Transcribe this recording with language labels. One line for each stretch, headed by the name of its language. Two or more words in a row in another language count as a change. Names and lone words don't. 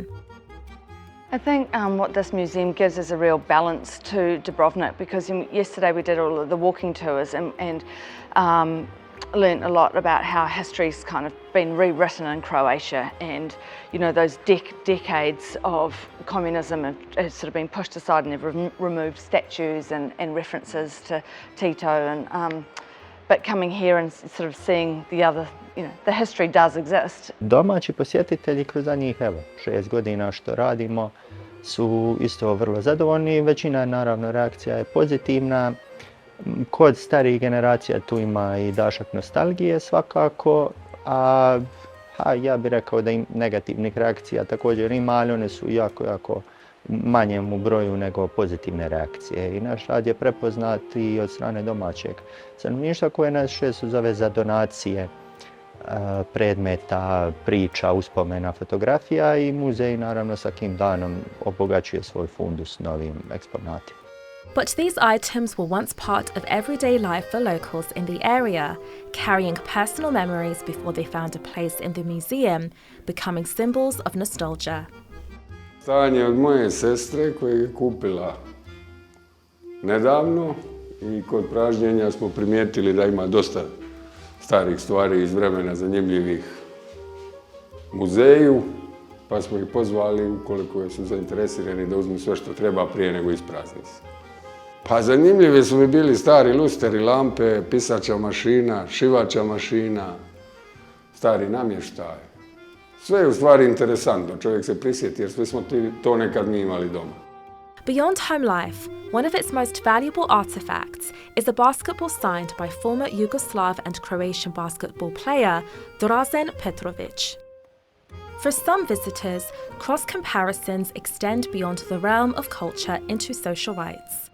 English: I think what this museum gives is a real balance to Dubrovnik, because yesterday we did all of the walking tours and learned a lot about how history's kind of been rewritten in Croatia, and those decades of communism have sort of been pushed aside, and they've removed statues and references to Tito, and but coming here and sort of seeing the other, the history does exist.
Croatian: Domaći posjetitelji kroz zadnjih 6 godina što radimo su isto vrlo zadovoljni. Većina naravno reakcija je pozitivna. Kod starijih generacija tu ima i dašak nostalgije svakako, a ja bih rekao da i negativnih reakcija također ima, ali one su jako manjem u broju nego pozitivne reakcije. I naš rad je prepoznat i od strane domaćeg stanovništva koje nas često zove za donacije predmeta, priča, uspomena, fotografija, i muzej naravno svakim danom obogaćuje svoj fundus novim eksponatima.
English: But these items were once part of everyday life for locals in the area, carrying personal memories before they found a place in the museum, becoming symbols of nostalgia.
Croatian: Stan je od moje sestre koju je kupila nedavno, i kod pražnjenja smo primijetili da ima dosta starih stvari iz vremena zanimljivih muzeju, pa smo ih pozvali, ukoliko su zainteresirani, da uzmu sve što treba prije nego isprazni se. Pa zanimljivi su mi bili stari lusteri, lampe, pisača mašina, šivača mašina, stari namještaj. Sve je u stvari interesantno, čovjek se prisjeti, jer svi smo to nekad mi imali doma.
English: Beyond home life, one of its most valuable artifacts is a basketball signed by former Yugoslav and Croatian basketball player Drazen Petrovic. For some visitors, cross comparisons extend beyond the realm of culture into social rights.